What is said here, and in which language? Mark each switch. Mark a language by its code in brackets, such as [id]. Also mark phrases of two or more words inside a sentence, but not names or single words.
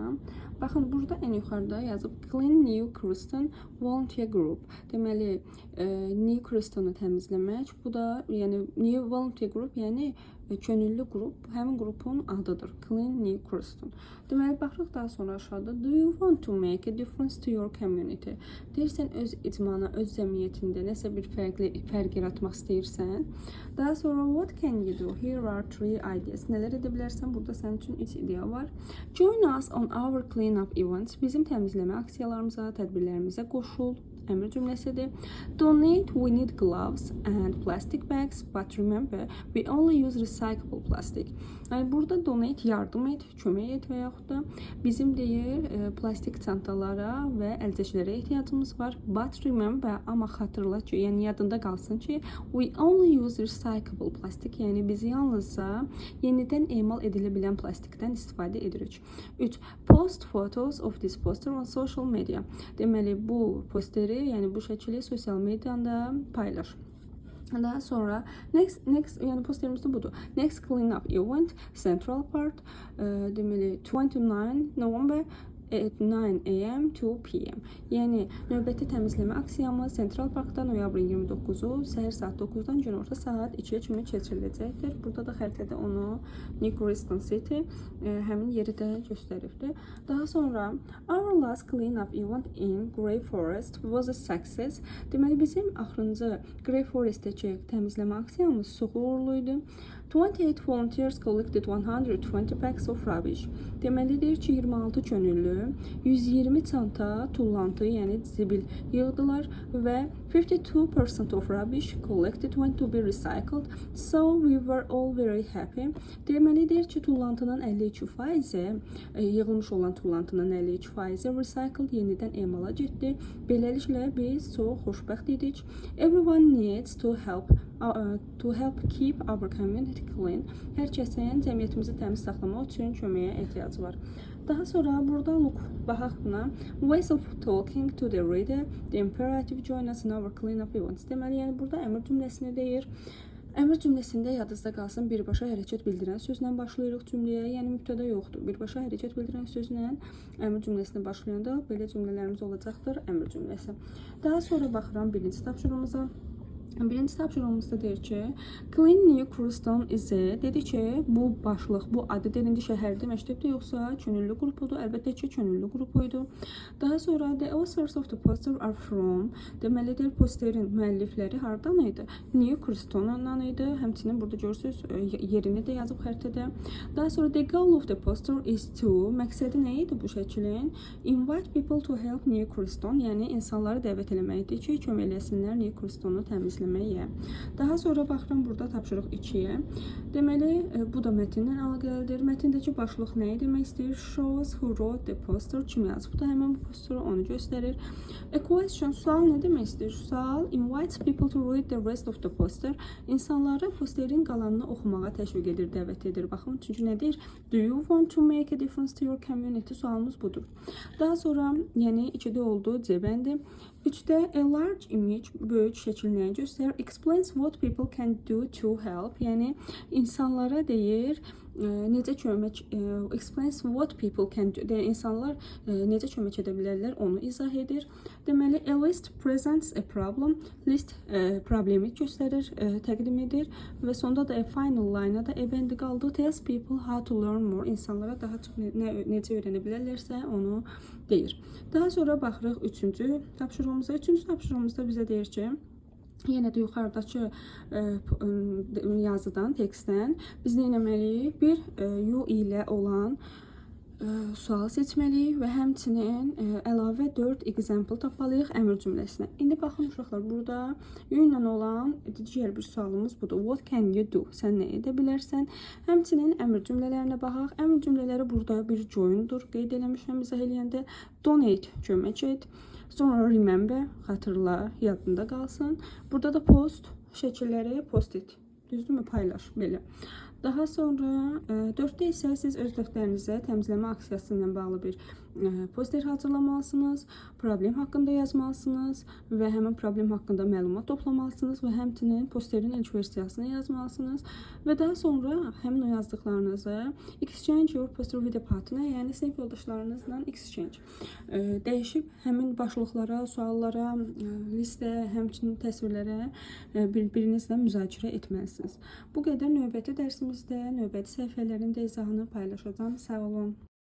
[az] Baxın, burada ən yuxarıda yazıb Clean New Kristen Volunteer Group. Deməli, New Kristonu təmizləmək. Bu da, yəni New Volunteer Group, yəni könüllü qrup, həmin qrupun adıdır. Clean New Kristen. Deməli, baxırıq daha sonra aşağıda. [en] Do you want to make a difference to your community? [az] Deyirsən, öz icmana, öz cəmiyyətində nəsə bir fərq yaratmaq istəyirsən. Daha sonra [en] what can you do? Here are 3 ideas. [az] Nələr edə bilərsən? Burada sənin üçün 3 ideya var. [en] Join us on our clean-up events. [az] Bizim təmizləmə aksiyalarımıza, tədbirlərimizə qoşul. Əmr cümləsidir. [en] Donate, we need gloves and plastic bags, but remember, we only use recyclable plastic. [az] Yəni, burada donate, yardım et, kömək et və yaxud da bizim deyir, plastik çantalara və əlcəklərə ehtiyacımız var. [en] But remember, [az] amma xatırla ki, yəni yadında qalsın ki, [en] we only use recyclable plastic, [az] yəni biz yalnızca yenidən emal edilə bilən plastikdən istifadə edirik. 3. [en] Post photos of this poster on social media. [az] Deməli, bu posteri, yəni bu şəkili sosial mediada paylaş. Daha sonra next yəni posterimiz də budur. [en] Next clean up event Central Park, deməli 29 November at 9 AM to PM. [az] Yəni növbəti təmizləmə aksiyamız Central Parkda noyabrın 29-u səhər saat 9-dan günorta saat 2-yə kimi keçiriləcəkdir. Burada da xəritədə onu New Kristen City həmin yeri də göstərirdi. Daha sonra [en] our last clean up event in Grey Forest was a success. [az] Deməli bizim axırıncı Grey Forestdəki təmizləmə aksiyamız çox uğurlu idi. [en] 28 volunteers collected 120 packs of rubbish. [az] Deməli deyir ki, 26 könüllü 120 çanta tullantı, yəni zibil yığdılar və [en] 52% of rubbish collected went to be recycled. So we were all very happy. [az] Deməli deyir ki, tullantının 52%, yığılmış olan tullantının 52% recycled, yenidən emala getdi. Beləliklə biz çox xoşbəxt idik. [en] Everyone needs to help keep our community clean. [az] Hər kəsin cəmiyyətimizi təmiz saxlamaq üçün köməyə ehtiyacı var. Daha sonra burada look, baxaq buna. [en] Ways of talking to the reader, the imperative join us in our clean-up events. [az] Deməli, yəni burada əmr cümləsini deyir. Əmr cümləsində yadınızda qalsın, birbaşa hərəkət bildirən sözlə başlayırıq cümləyə, yəni mübtəda yoxdur. Birbaşa hərəkət bildirən sözlə əmr cümləsini başlayanda belə cümlələrimiz olacaqdır, əmr cümləsi. Daha sonra baxıram birinci tapşırığımıza. Birinci tapşırığımızda deyir ki, Clean New Kristen is dedi ki, bu başlıq, bu adı derindi şəhərdə, məktəbdə yoxsa könüllü qrupudur. Əlbəttə ki, könüllü qrupuydu. Daha sonra [en] the authors of the poster are from. [az] Deməlidir, posterin müəllifləri hardan idi? New Kristen'dan idi. Həmçinin burada görürsünüz, yerini də yazıb xəritədə. Daha sonra [en] the goal of the poster is to. [az] Məqsədi nə idi bu şəklin? [en] Invite people to help New Kristen. [az] Yəni insanları dəvət eləməkdir ki, kömək eləsinlər New Kristen'u təmizləməyə. Daha sonra baxıram burada tapşırıq 2-yə. Deməli, bu da mətndən əlaqəlidir. Mətndəki başlıq nəyi demək istəyir? [en] Shows who wrote the poster. [az] Kim yazıb? Bu da həmin bu posteri onu göstərir. [en] A question, [az] sual nə demək istəyir? [en] Sual invites people to read the rest of the poster. [az] İnsanları posterin qalanını oxumağa təşviq edir, dəvət edir. Baxın, çünki nədir? Do you want to make a difference to your community? Sualımız budur. Daha sonra, yəni 2-də oldu, C-bəndi. [en] 3-də a large image, [az] böyük şəkil nəyə göstərir? [en] Explains what people can do to help. [az] Yəni insanlara deyir, necə kömək, [en] explains what people can do. [az] İnsanlar necə kömək edə bilərlər, onu izah edir. Deməli, [en] a list presents a problem. [az] List problemi göstərir, təqdim edir və sonda da [en] a final line- [az] a da evəndi qaldı. [en] Tells people how to learn more. [az] İnsanlara daha çox necə öyrənə bilərlərsə onu deyir. Daha sonra baxırıq 3-cü tapşırığımıza. 3-cü tapşırığımızda bizə deyir ki, yenə də yuxarıdakı yazıdan, tekstdən biz nə etməliyik? Bir you ilə olan sual seçməliyik və həmçinin əlavə 4 example tapmalıyıq əmr cümləsinə. İndi baxın uşaqlar, burada you ilə olan digər bir sualımız budur. [en] What can you do? [az] Sən nə edə bilərsən? Həmçinin əmr cümlələrinə baxaq. Əmr cümlələri burada bir join'dur. Qeyd eləmişəm izah eləyəndə. Donate, kömək et. Sonra remember, xatırla, yadında qalsın. Burada da post, şəkilləri post et. Düzdürmü? Paylaş, belə. Daha sonra 4-də isə siz öz dəftərinizə təmizləmə aksiyası ilə bağlı bir poster hazırlamalısınız, problem haqqında yazmalısınız və həmin problem haqqında məlumat toplamalısınız və həmçinin posterin ilk versiyasını yazmalısınız və daha sonra həmin o yazdıqlarınızı [en] exchange your poster with a partner, [az] yəni sinif yoldaşlarınızla exchange dəyişib həmin başlıqlara, suallara, listə, həmçinin təsvirlərə bir-birinizlə müzakirə etməlisiniz. Bu qədər növbəti dərsimizdə növbəti səhifələrin də izahını paylaşacağam. Sağ olun.